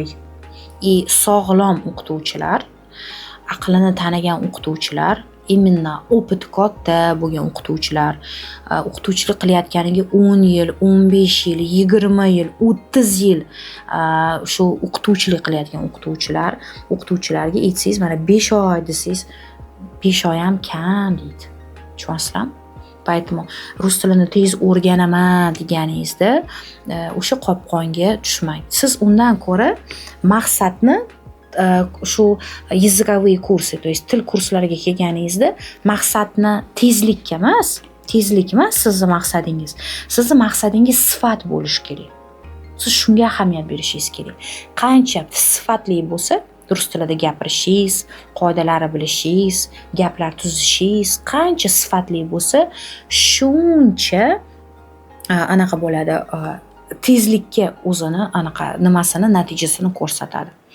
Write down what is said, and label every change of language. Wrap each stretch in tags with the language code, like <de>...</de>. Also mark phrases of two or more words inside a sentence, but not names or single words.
<uz>Sog'lom o'qituvchilar, aqlini tanigan o'qituvchilar,</uz> <ru>именно опыт</ru> <uz>katta bo'lgan o'qituvchilar, o'qituvchilik qilayotganiga 10 yil, 15 yil, 20 yil, 30 yil shu o'qituvchilik qilayotgan o'qituvchilarga aytsangiz, mana 5 oy desangiz, 5 oy ham kam deydi. Tushunasizlarmi? Поэтому rus tilini tez o'rganaman deganingizda o'sha qopqonga tushmang. Siz undan ko'ra maqsadni shu языковые kursi,</uz> <ru>то есть</ru> <uz>til kurslariga kelganingizda maqsadni tezlik emas sizning maqsadingiz. Sizning maqsadingiz sifat bo'lishi kerak. Siz shunga ahamiyat berishingiz kerak. Qancha sifatli bo'lsa, rus tilida gapirishingiz, qoidalari bilishingiz, gaplar tuzishingiz qancha sifatli bo'lsa, shuncha anaqa bo'ladi, tezlikka o'zini anaqa nimasini, natijasini ko'rsatadi.</uz>